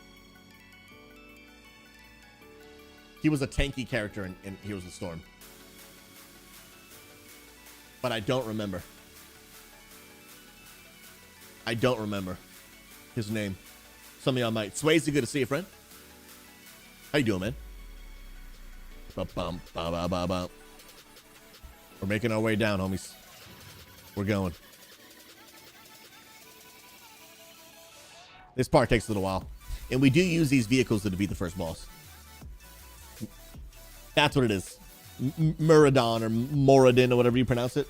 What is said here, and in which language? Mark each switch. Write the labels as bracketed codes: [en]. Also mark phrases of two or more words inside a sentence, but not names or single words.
[en] He was a tanky character in Heroes of the Storm, but I don't remember. I don't remember his name. Some of y'all might. Swayze, good to see you, friend. How you doing, man? Ba-bum, ba-ba-ba-ba. We're making our way down, homies. We're going. This part takes a little while. And we do use these vehicles to defeat the first boss. That's what it is. Muradin or Moradin or whatever you pronounce it.